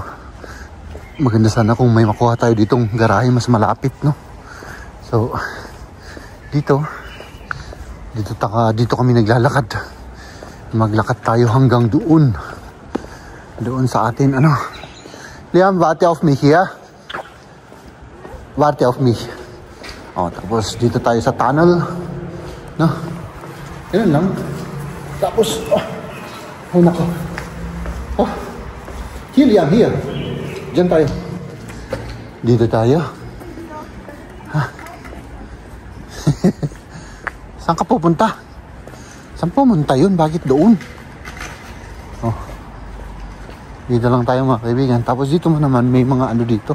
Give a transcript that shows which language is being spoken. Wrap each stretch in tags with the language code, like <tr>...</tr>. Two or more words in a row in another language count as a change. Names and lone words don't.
<tl>Maganda sana kung may makuha tayo ditong garahe mas malapit, no? So, dito kami naglalakad. Maglakad tayo hanggang doon. Doon sa atin, ano?</tl> <de>Liam, warte auf mich hier. Warte auf mich.</de> <tl>Oh, tapos dito tayo sa tunnel. No? Ganun lang. Tapos, ay nako.</tl> <en>Oh, here, Liam, here.</en> <tl>Diyan tayo. Dito tayo. Ha? Saan ka pupunta? Saan pumunta yun? Bakit doon? Oh. Dito lang tayo mga kaibigan. Tapos dito mo naman may mga ano dito.</tl>